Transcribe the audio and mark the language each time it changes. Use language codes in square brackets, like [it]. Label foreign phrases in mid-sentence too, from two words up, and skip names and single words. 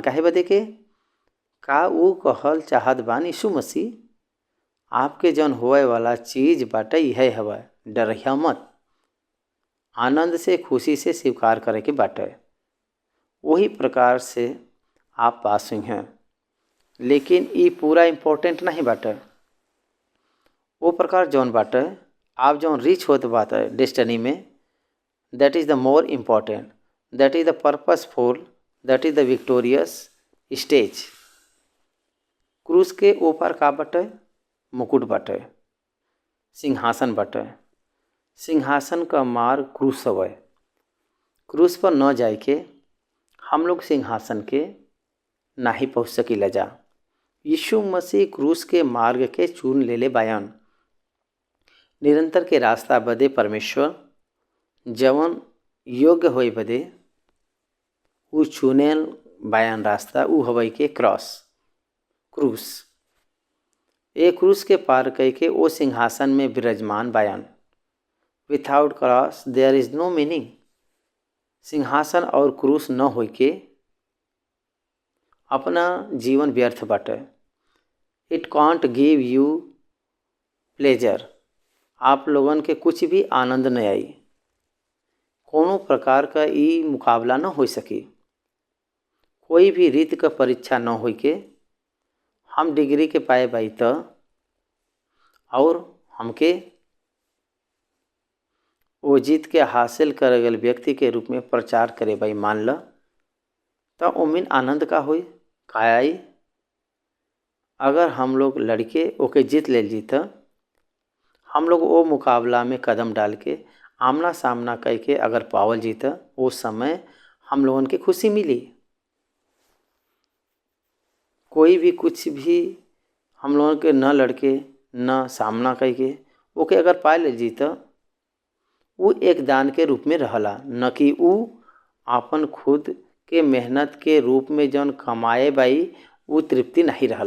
[bho] काहे बदे के का वो कहल चाहत बान यीशु मसीह आपके जौन होए वाला चीज बाटे यह हवा, डरिया मत, आनंद से खुशी से स्वीकार करे के बाटे। वही प्रकार से आप पास हुई हैं, लेकिन ये पूरा इम्पोर्टेंट नहीं बाटे। वो प्रकार जौन बाटे आप जौन रिच होत बाटे डेस्टिनी में, [en] That is the more important, that is the purposeful, that is the victorious stage. [bho] क्रूस के ऊपर का बाटे मुकुट बाटे, सिंहासन बाटे। सिंहासन का मार्ग क्रूस हवे। क्रूस पर न जाए के हम लोग सिंहासन के नहीं पहुँच सकीला जा। यीशु मसीह क्रूस के मार्ग के चुन ले बयान। निरंतर के रास्ता बदे परमेश्वर जवन योग्य होए बदे उ चुनेल बयान रास्ता उ हवई के क्रूस। ए क्रूस के पार कई के ओ सिंहासन में विराजमान बयान। [en] Without cross there is no meaning. [bho] सिंहासन और क्रूस न होई के अपना जीवन व्यर्थ बाटे। [en] It can't give you pleasure. [bho] आप लोगन के कुछ भी आनंद न आई, कोनो प्रकार का ई मुकाबला न हो सकी, कोई भी रीत का परीक्षा न हो के हम डिग्री के पाए बाई त और हमके वो जीत के हासिल करे गल व्यक्ति के रूप में प्रचार करे भाई मान ल, तो उमिन आनंद का होई का आई। अगर हम लोग लड़के ओके जीत ले जी तो हम लोग वो मुकाबला में कदम डाल के आमना सामना करके अगर पावल जीता उस समय हम लोगन के खुशी मिली। कोई भी कुछ भी हम लोगन के न लड़के न सामना करके ओके अगर पाए ले जीता वो एक दान के रूप में रहला, न कि वो अपन खुद के मेहनत के रूप में जौन कमाए बाई वो तृप्ति नहीं रहला।